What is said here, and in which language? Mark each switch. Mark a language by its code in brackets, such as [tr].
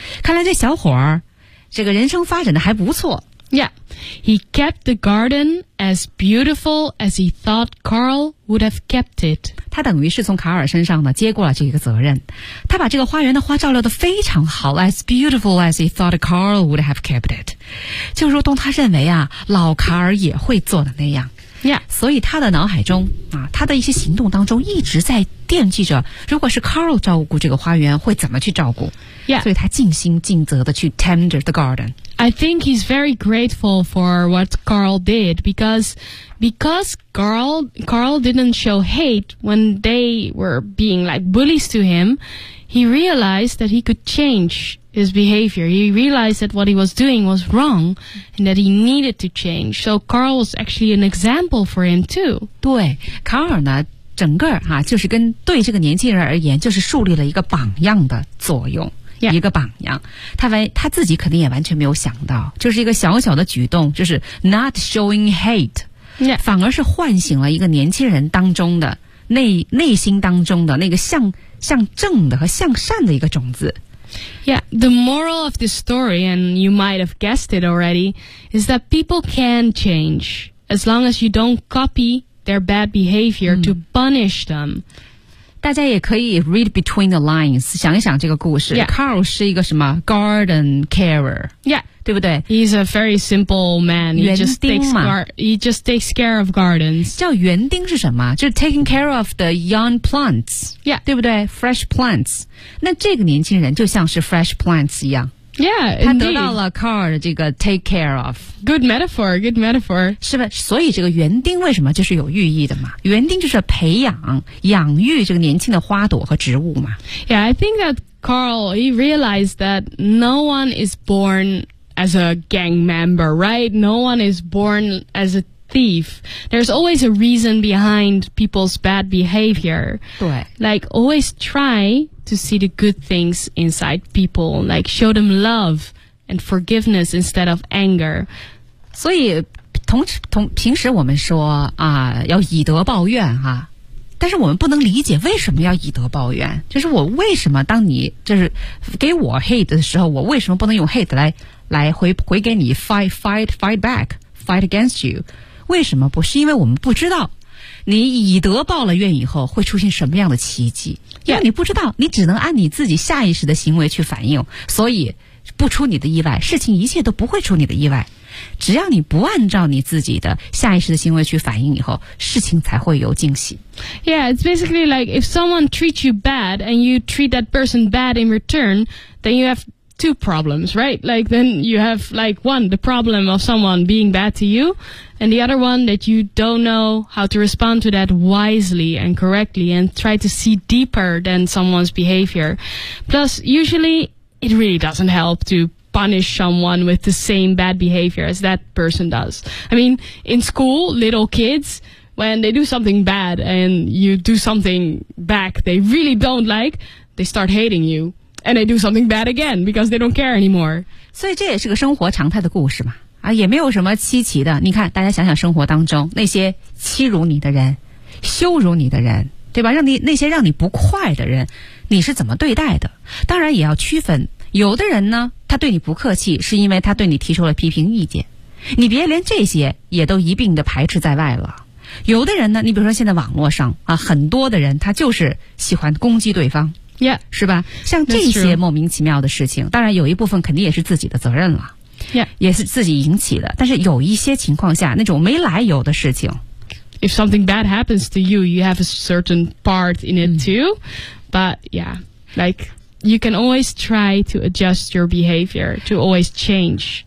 [zh] 看来这小伙儿这个人生发展的还不错。 [en] Yeah, he kept the garden as beautiful as he thought Carl would have kept it. [zh] 他等于是从卡尔身上呢接过了这个责任。他把这个花园的花照料得非常好 [en] as beautiful as he thought Carl would have kept it. [zh] 就如同他认为啊老卡尔也会做的那样。 [en] Yeah. [zh] 所以他的脑海中啊他的一些行动当中一直在惦记着如果是 Carl 照顾这个花园会怎么去照顾。 [en] Yeah. [zh] 所以他尽心尽责地去 [en] tender the garden. I think he's very grateful for what Carl did because Carl didn't show hate when they were being like bullies to him. He realized that he could change his behavior. He realized that what he was doing was wrong and that he needed to change. So Carl was actually an example for him too. [zh] 对，卡尔呢，整个哈，就是跟对这个年轻人而言，就是树立了一个榜样的作用。 [en] Yeah. [zh] 一个榜样他自己肯定也完全没有想到就是一个小小的举动就是 [en] not showing hate、 yeah. [zh] 反而是唤醒了一个年轻人当中的内心当中的那个向正的和向善的一个种子 [en] Yeah, the moral of this story and you might have guessed it already is that people can change as long as you don't copy their bad behavior、to punish them [zh] 大家也可以 [en] read between the lines [zh] 想一想这个故事、 [en] yeah. [zh] Carl 是一个什么 [en] garden carer、 yeah. [zh] 对不对 [en] He's a very simple man he [zh] 园丁嘛 [en] He just takes care of gardens [zh] 叫园丁是什么就是 [en] taking care of the young plants、 yeah. [zh] 对不对 [en] fresh plants [zh] 那这个年轻人就像是 fresh plants 一样 [en] yeah, [zh] 他得到了 Carl 的这个 [en] take care of good metaphor [zh] 是吧所以这个园丁为什么就是有寓意的嘛园丁就是培养养育这个年轻的花朵和植物嘛 [en] Yeah, I think that Carl, he realized that no one is born as a gang member, right? No one is born as a thief. There's always a reason behind people's bad behavior. [zh] 对 [en] Like, always try to see the good things inside people, like show them love. And forgiveness instead of anger. [zh] 所以同平时我们说啊要以德报怨哈、啊、但是我们不能理解为什么要以德报怨就是我为什么当你就是给我 hate 的时候我为什么不能用 hate 来回给你 [en] fight against you? [zh] 为什么不是因为我们不知道你以德报了怨以后会出现什么样的奇迹、 [en] yeah. [zh] 因为你不知道你只能按你自己下意识的行为去反应所以不出你的意外事情一切都不会出你的意外只要你不按照你自己的下意识的行为去反应以后事情才会有惊喜 [en] Yeah, it's basically like if someone treats you bad and you treat that person bad in return then you have two problems, right? Like then you have like one, the problem of someone being bad to you and the other one that you don't know how to respond to that wisely and correctly and try to see deeper than someone's behavior plus usuallyIt really doesn't help to punish someone with the same bad behavior as that person does. I mean, in school, little kids, when they do something bad and you do something back they really don't like, they start hating you. And they do something bad again because they don't care anymore. [zh] 所以这也是个生活常态的故事嘛。啊，也没有什么稀奇的。你看，大家想想生活当中，那些欺辱你的人，羞辱你的人。对吧？那些让你不快的人，你是怎么对待的？当然也要区分，有的人呢，他对你不客气，是因为他对你提出了批评意见，你别连这些也都一并的排斥在外了。有的人呢，你比如说现在网络上啊，很多的人他就是喜欢攻击对方。 [en] Yeah, [zh] 是吧？像这些莫名其妙的事情，当然有一部分肯定也是自己的责任了。 [en] Yeah, [zh] 也是自己引起的。但是有一些情况下，那种没来由的事情。 [en] If something bad happens to you, you have a certain part in it too. But yeah, like, you can always try to adjust your behavior, to always change.